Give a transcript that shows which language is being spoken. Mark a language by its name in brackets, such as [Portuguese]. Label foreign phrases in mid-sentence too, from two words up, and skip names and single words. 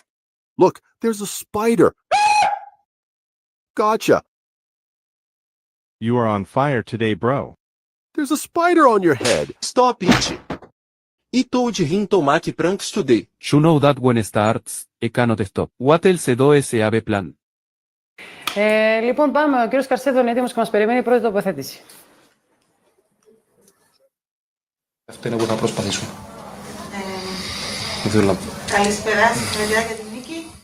[English] Look, there's a spider. Gotcha. You are on fire today, bro. There's a spider on your head. Stop it. I told him to make pranks today. You know that when it starts, it cannot stop. What else do se have plan? [Greek] Λοιπόν, πάμε. Ο κύριος Καρσέδο είναι έτοιμος και μας περιμένει η πρώτη τοποθέτηση. Αυτό είναι που θα προσπαθήσουμε. Καλησπέρα, συγχαρητήρια για την νίκη.